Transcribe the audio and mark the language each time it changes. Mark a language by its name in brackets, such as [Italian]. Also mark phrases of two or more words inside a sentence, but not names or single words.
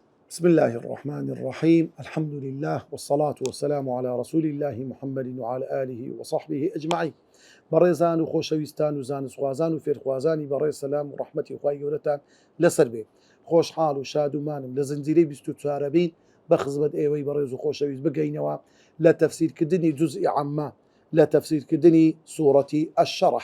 [Arabic] بسم الله الرحمن الرحيم. الحمد لله والصلاة والسلام على رسول الله محمد وعلى آله وصحبه أجمعين. [Central Kurdish] بەڕێزان و خۆشەویستان و زانسوازان و فێرخوازانی بەڕێز سەلام و ڕەحمەتی خوای گەورەتان لەسەر بێ. خۆشحاڵ و شادومانم لە زنجیرەی 24 بین بە خزمەت ئێوەی بەڕێز و خۆشەویست بگەینەوە لە تەفسیرکردنی جوزئی عەمە لە تەفسیرکردنی سوورەتی ئەشەڕح.